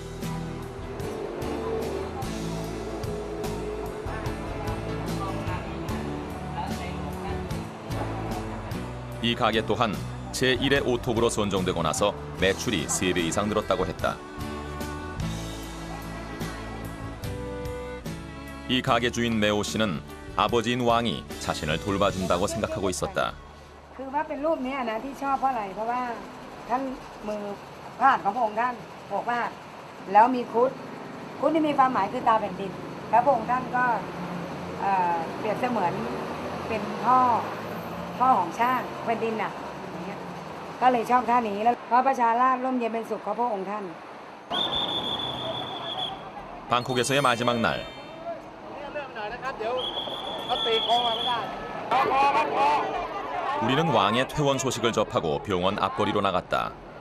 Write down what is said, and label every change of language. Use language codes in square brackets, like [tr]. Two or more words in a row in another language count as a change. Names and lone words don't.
[ko] 이 가게 또한 제1의 오톱으로 선정되고 나서 매출이 3배 이상 늘었다고 했다. 이 가게 주인 메오 씨는 아버지인 왕이 자신을 돌봐준다고 생각하고 있었다. [th] คือว่าเป็นรูปนี้นะที่ชอบเพราะอะไรเพราะว่าท่านมือพาดของพระองค์ท่านโบกพาดแล้วมีครุฑที่มีความหมายคือตาแผ่นดินแล้วพระองค์ท่านก็เปรียบเสมือนเป็นพ่อของชาติแผ่นดินน่ะอย่างเงี้ยก็เลยชอบท่านี้แล้วเพราะประชาราษฎร์ร่มเย็นเป็นสุขของพระองค์ท่าน [ko] 방콕에서의 마지막 날 우리는 왕의 퇴원 소식을 접하고 병원 앞거리로 나갔다.